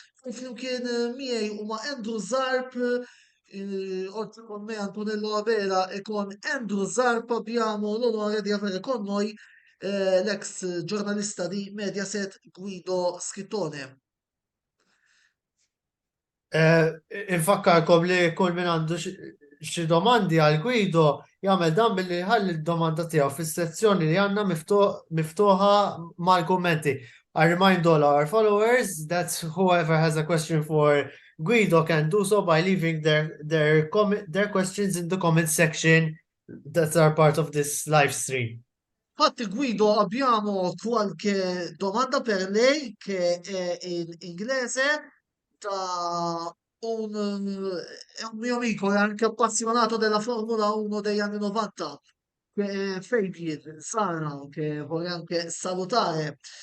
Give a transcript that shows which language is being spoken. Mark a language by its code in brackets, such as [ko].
[mt] Flimkien miei huma [it] Andrew Zarp, oltre con me Antonello Avera e con Andrew Zarp abbiamo l'onore di avere con noi l'ex giornalista di Mediaset Guido Schittone. [mt] Infakkarkom li kull min għandu xi domandi għal Guido jagħmel dan billi ħalli d-domanda tiegħu fis-sezzjoni li għandna miftuħa mal-kummenti. [en] I remind all our followers that whoever has a question for Guido can do so by leaving their questions in the comment section that are part of this live stream. [it] Infatti Guido abbiamo qualche domanda per lei che è in inglese da è un mio amico, è anche appassionato della Formula 1 degli anni 90, che è Fabian Sara, che vorrei anche salutare.